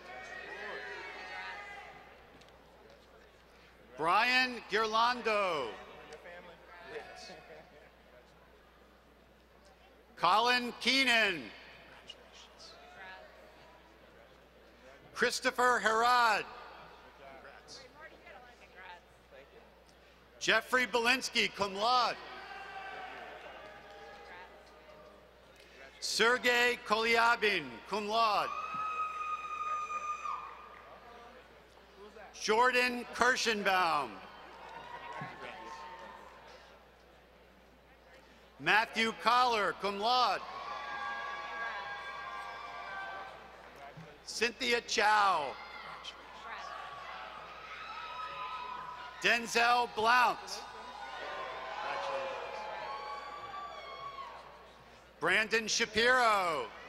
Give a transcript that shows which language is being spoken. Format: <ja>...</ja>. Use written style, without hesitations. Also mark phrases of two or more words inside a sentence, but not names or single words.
<en>Brian Girlando. Colin Keenan. Christopher Herod. Jeffrey Belinsky,</en> <la>cum laude.</la> <en>Sergey Kolyabin,</en> <la>cum laude.</la> <en>Jordan Kirschenbaum. Matthew Collar,</en> <la>cum laude.</la> <en>Cynthia Chow. Denzel Blount. Brandon Shapiro.</en>